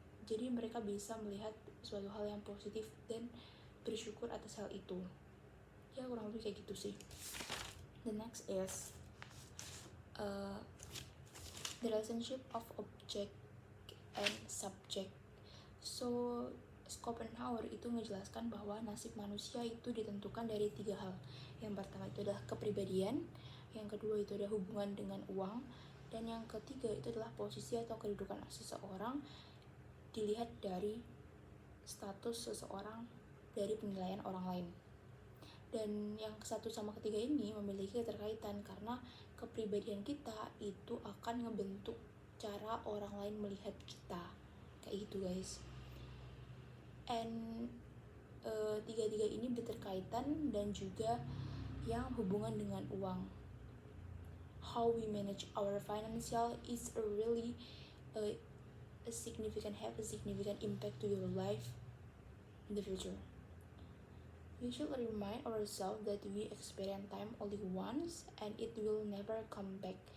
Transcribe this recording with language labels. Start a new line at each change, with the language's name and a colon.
Indonesian: Jadi mereka bisa melihat suatu hal yang positif dan bersyukur atas hal itu. Ya kurang lebih kayak gitu sih.
English: The next is the relationship of object and subject.
Indonesian: So Schopenhauer itu menjelaskan bahwa nasib manusia itu ditentukan dari 3 hal. Yang pertama itu adalah kepribadian, yang kedua itu adalah hubungan dengan uang, dan yang ketiga itu adalah posisi atau kedudukan seseorang dilihat dari status seseorang dari penilaian orang lain. Dan yang satu sama ketiga ini memiliki keterkaitan karena kepribadian kita itu akan ngebentuk cara orang lain melihat kita, kayak gitu guys. And tiga-tiga ini berterkaitan dan juga yang hubungan dengan uang.
English: How we manage our financial is a really significant impact to your life in the future. We should remind ourselves that we experience time only once and it will never come back.